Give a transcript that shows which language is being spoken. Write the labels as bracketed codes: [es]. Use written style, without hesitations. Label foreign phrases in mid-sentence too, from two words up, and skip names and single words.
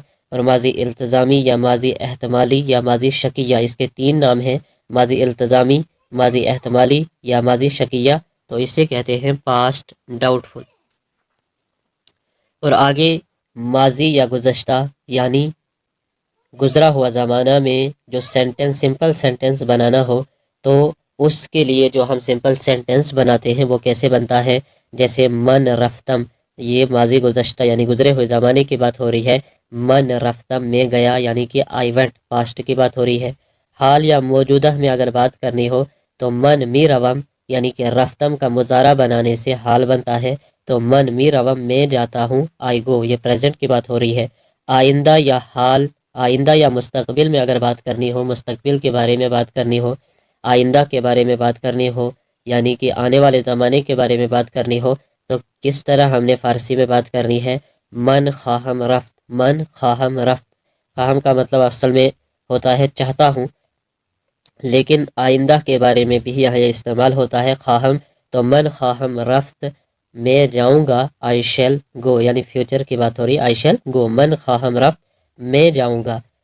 [ur] اور ماضی التزامی یا ماضی احتمالی یا ماضی شکیہ، اس کے 3 نام ہیں، ماضی التزامی، ماضی احتمالی یا ماضی شکیہ، تو اسے کہتے ہیں [en] past doubtful. [ur] اور آگے ماضی یا گزشتہ یعنی گزرا ہوا زمانہ میں جو [en] sentence simple sentence [ur] بنانا ہو تو اس کے لیے جو ہم سمپل سینٹنس بناتے ہیں وہ کیسے بنتا ہے؟ [fa] جیسے من رفتم، [ur] یہ ماضی گزشتہ یعنی گزرے ہوئے زمانے کی بات ہو رہی ہے۔ [fa] من رفتم [ur] میں گیا یعنی کہ [en] I went, [ur] پاسٹ کی بات ہو رہی ہے۔ حال یا موجودہ میں اگر بات کرنی ہو تو [fa] من می روم [ur] یعنی کہ رفتم کا مضارع بنانے سے حال بنتا ہے، تو [fa] من می روم [ur] میں جاتا ہوں، [en] I go, [ur] یہ پریزنٹ کی بات ہو رہی ہے۔ آئندہ یا حال، آئندہ یا مستقبل میں اگر بات کرنی ہو، مستقبل کے بارے میں بات کرنی ہو، آئندہ کے بارے میں بات کرنی ہو یعنی کہ آنے والے زمانے کے بارے میں بات کرنی ہو تو کس طرح ہم نے فارسی میں بات کرنی ہے؟ [fa] من خواہم رفت، من خواہم رفت۔ [ur] خواہم کا مطلب اصل میں ہوتا ہے چاہتا ہوں، لیکن آئندہ کے بارے میں بھی یہاں یہ استعمال ہوتا ہے خواہم، تو [fa] من خواہم رفت [ur] میں جاؤں گا، [en] I shall go, [ur] یعنی فیوچر کی بات ہو رہی ہے، [en] I shall go, [fa] من خواہم رفت [ur] میں جاؤں گا۔